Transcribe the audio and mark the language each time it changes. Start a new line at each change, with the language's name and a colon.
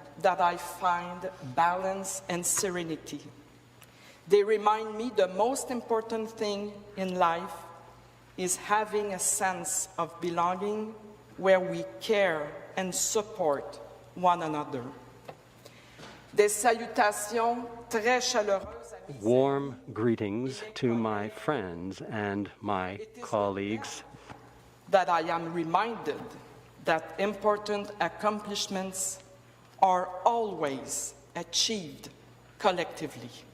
English: that I find balance and serenity. They remind me the most important thing in life is having a sense of belonging where we care and support one another.
French: Des salutations très chaleureuses.
English: Warm greetings to my friends and my colleagues. That I am reminded that important accomplishments are always achieved collectively.